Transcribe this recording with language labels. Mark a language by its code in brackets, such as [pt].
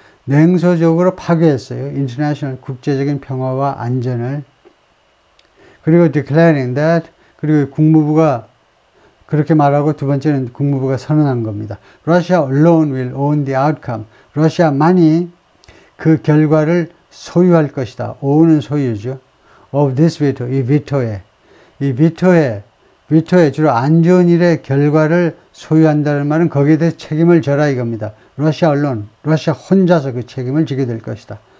[ko] 냉소적으로 파괴했어요. 인터내셔널 국제적인 평화와 안전을. 그리고 [en] declaring that, [ko] 그리고 국무부가 그렇게 말하고 두 번째는 국무부가 선언한 겁니다. [en] Russia alone will own the outcome. [ko] 러시아만이 그 결과를 소유할 것이다. own은 소유죠. [en] of this veto, [ko] 이 비토에 주로 안 좋은 일의 결과를 소유한다는 말은 거기에 대해 책임을 져라 이겁니다. 러시아 언론, 러시아 혼자서 그 책임을 지게 될 것이다.